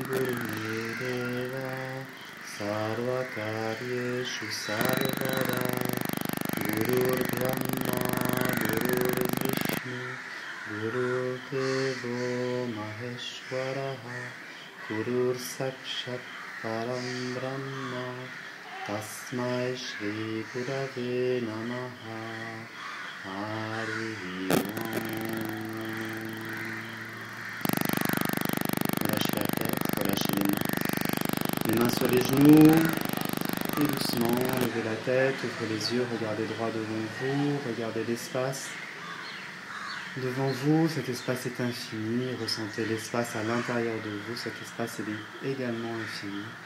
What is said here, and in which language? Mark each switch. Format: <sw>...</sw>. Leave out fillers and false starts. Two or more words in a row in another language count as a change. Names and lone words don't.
<sa>गुरु देव सर्वकार्येषु सर्वदा गुरुर् ब्रह्मा गुरुर् विष्णुः गुरुर् देवो महेश्वरः गुरुः साक्षात् परं ब्रह्म तस्मै श्री गुरवे नमः हरि ॐ.</sa> <fr>Relâchez la tête, relâchez les mains. Les mains sur les genoux, et doucement, levez la tête, ouvrez les yeux, regardez droit devant vous, regardez l'espace. Devant vous, cet espace est infini, ressentez l'espace à l'intérieur de vous, cet espace est également infini.</fr>